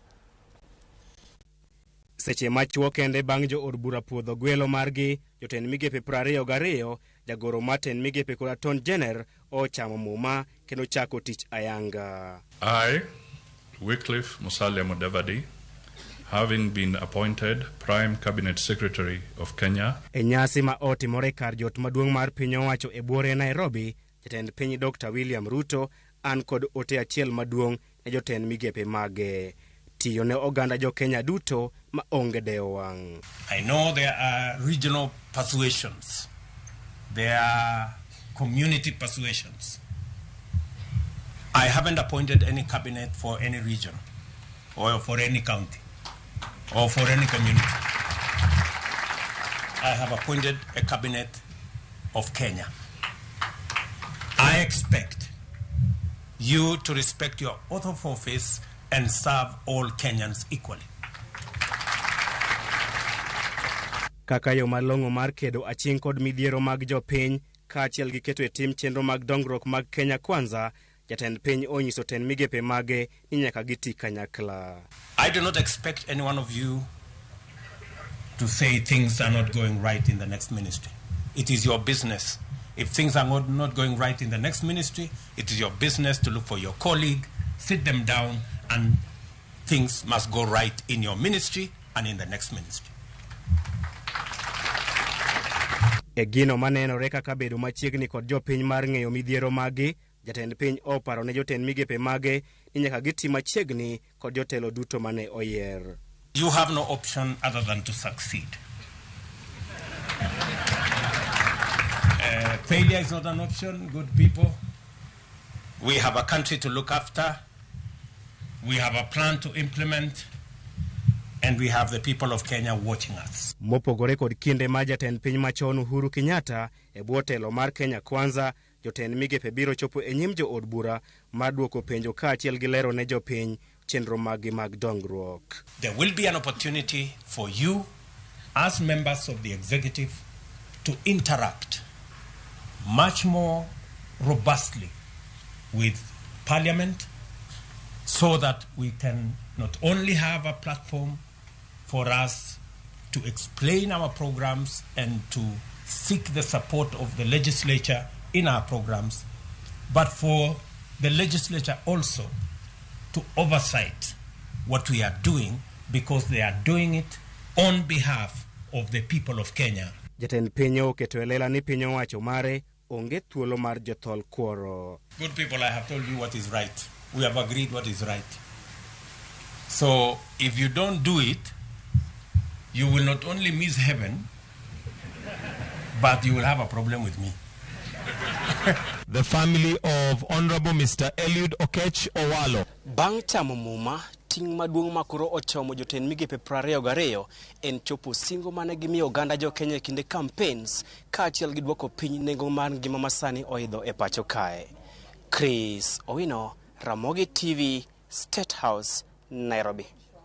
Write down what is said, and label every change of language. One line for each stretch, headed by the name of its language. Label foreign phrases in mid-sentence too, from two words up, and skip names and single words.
Luo (Kenya and Tanzania): Seche machuo kende bang' jo od bura puodho gwelo margi, jotend migepe 22, jagoro matend migepe koda ton jener ochamo muma kendo chako tich ayanga.
English: I, Wycliffe Musalia Mudavadi, having been appointed Prime Cabinet Secretary of Kenya.
Luo (Kenya and Tanzania): E nyasi ma otimore kar jot maduong' mar piny owacho e buore Nairobi, jatend piny Dr. William Ruto an kod ote achiel maduong' ne jotend migepe mage. Tiyo ne oganda jo Kenya duto ma onge deo wang'.
English: I know there are regional persuasions. There are community persuasions. I haven't appointed any cabinet for any region or for any county or for any community. I have appointed a cabinet of Kenya. I expect you to respect your oath of office and serve all Kenyans equally.
Luo (Kenya and Tanzania): Kaka yo malong'o mar kedo aching' kod midhiero mag jopiny kaachiel gi keto e tim chenro mag dongruok mag Kenya Kwanza, jatend piny onyiso tend migepe mage ni nyaka giti kanyakla.
English: I do not expect any one of you to say things are not going right in the next ministry. It is your business. If things are not going right in the next ministry, it is your business to look for your colleague, sit them down, and things must go right in your ministry and in the next ministry.
Luo (Kenya and Tanzania): E gino manenore kaka bedo machiegni kod jopiny mar ng'eyo midhiero magi, jatend piny oparo ne jotend migepe mage ni nyaka giti machiegni kod jotelo duto mane oyier.
English: You have no option other than to succeed. Failure is not an option, good people. We have a country to look after. We have a plan to implement. And we have the people of Kenya watching us.
Luo (Kenya and Tanzania): Mopogore kod kinde ma jatend piny machon Uhuru Kenyatta e bwo telo mar Kenya Kwanza, jotend migepe biro chopo e nyim jo od bura mar duoko penjo kaachiel gi lero ne jopiny chenro magi mag dongruok.
English: There will be an opportunity for you as members of the executive to interact much more robustly with Parliament so that we can not only have a platform for us to explain our programs and to seek the support of the legislature in our programs, but for the legislature also to oversight what we are doing because they are doing it on behalf of the people of Kenya.
Luo (Kenya and Tanzania): Jatend piny oketo e lela ni piny owacho mare onge thuolo mar jothol kuoro.
English: Good people, I have told you what is right. We have agreed what is right. So if you don't do it, you will not only miss heaven, but you will have a problem with me. The family of Honorable Mr. Eliud Okech Owalo.
Luo (Kenya and Tanzania): Bang' chamo muma, ting' maduong' makoro ochomo jotend migepe 22 en chopo singo mane gimiyo oganda jo Kenya kinde campaigns kaachiel gi duoko piny nengo mar ngima masani oidho e pacho kae. Chris Owino, Ramogi TV, State House, Nairobi.